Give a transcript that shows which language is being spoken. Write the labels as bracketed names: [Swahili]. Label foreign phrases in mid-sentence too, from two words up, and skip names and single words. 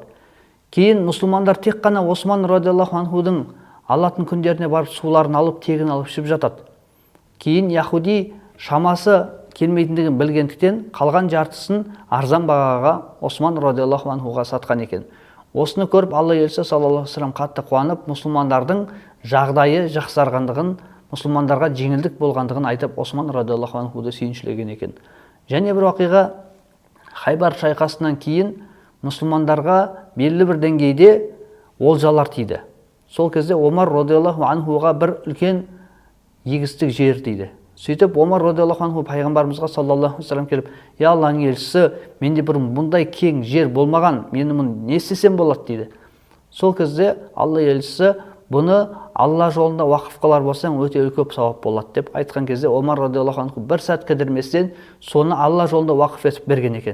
[Kazakh] Кейін мұсылмандар тек қана Осман [Arabic] رضي الله عنه [Kazakh] алатын күндеріне барып суларын алып, тегін алып ішіп жатады. Кейін яһуди шамасы келмейтіндігін білгендіктен қалған жартысын арзан бағаға Осман [Arabic] رضي الله عنه [Kazakh] сатқан екен. Осыны көріп Алла елшісі [Arabic] صلى الله عليه وسلم [Kazakh] қатты қуанып, мұсылмандардың жағдайы жақсарғандығын, мұсылмандарға жеңілдік болғандығын айтып, Осман [Arabic] رضي الله عنه [Kazakh] сүйіншілеген екен. Және бір оқиға, Хайбар шайқасынан кейін мұсылмандарға белгілі бір деңгейде олжалар тиді. Сол кезде Омар [Arabic] رضي الله عنه [Kazakh] бір үлкен егістік жер тиді. Сөйтіп Омар [Arabic] رضي الله عنه [Kazakh] пайғамбарымызға [Arabic] صلى الله عليه وسلم [Kazakh] келіп, «Я Алланың елшісі, менде бір бұндай кең жер болмаған, мен мұны не істесем болады?» дейді. Сол кезде Алла елшісі, «Бұны Алла жолында уақыф қылар болсаң, өте көп сауап болады» деп айтқан кезде Омар [Arabic] رضي الله عنه [Kazakh] бір сәт кідірместен соны Алла жолында уақыф етіп берген екен.